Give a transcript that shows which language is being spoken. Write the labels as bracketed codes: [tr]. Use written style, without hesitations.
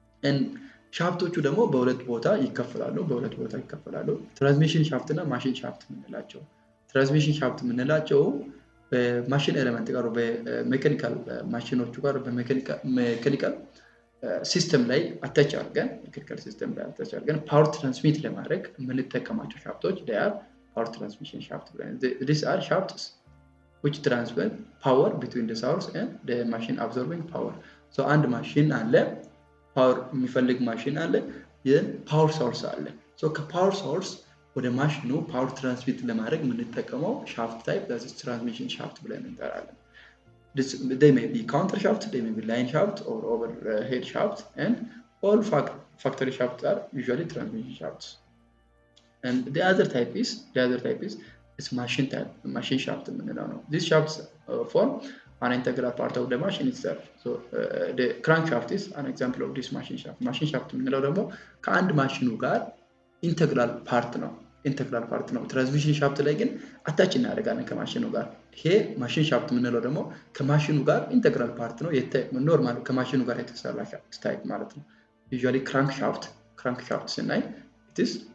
[am] and ሻፍቶቹ ደግሞ በሁለት ቦታ ይከፈላሉ። ትራንስሚሽን ሻፍት እና ማሽን ሻፍት የምንላቸው። ትራንስሚሽን ሻፍት የምንላቸው በማሽን ኤሌመንት ጋር በሜካኒካል ማሽኖቹ ጋር በሜካኒካል ሲስተም ላይ አታች አድርገን ፓወር ትራንስሚት ለማድረግ የምንጠቀማቸው ሻፍቶች [en] they are power transmission shaft. These are shafts which transmit power between the source and the machine absorbing power. [am] So አንድ ማሽን አለ፣ ፓወር የሚፈልግ ማሽን አለ፣ የፓወር ሶርስ አለ። ሶ ከፓወር ሶርስ ወደ ማሽኑ ፓወር ትራንስሚት ለማድረግ የምንጠቀመው ሻፍት ታይፕ that is transmission shaft ብለን እንጠራለን። [en] They may be counter shaft, they may be line shaft or overhead shaft, and all factory shafts are usually transmission shafts. And the other type is machine shaft የምንለው ነው። These shafts form an integral part of the machine itself. So the crankshaft is an example of this machine shaft. [am] Machine shaft የምንለው ደግሞ ከአንድ ማሽኑ ጋር ኢንተግራል ፓርት ነው። ትራንስሚሽን ሻፍት ላይ ግን አታች እናደርጋለን ከማሽኑ ጋር። ይሄ ማሽን ሻፍት የምንለው ደግሞ ከማሽኑ ጋር ኢንተግራል ፓርት ነው። ኖርማል ከማሽኑ ጋር የተሰራ ሻፍት ታይፕ ማለት ነው። ዩዥዋሊ ክራንክ ሻፍት ስናይ it is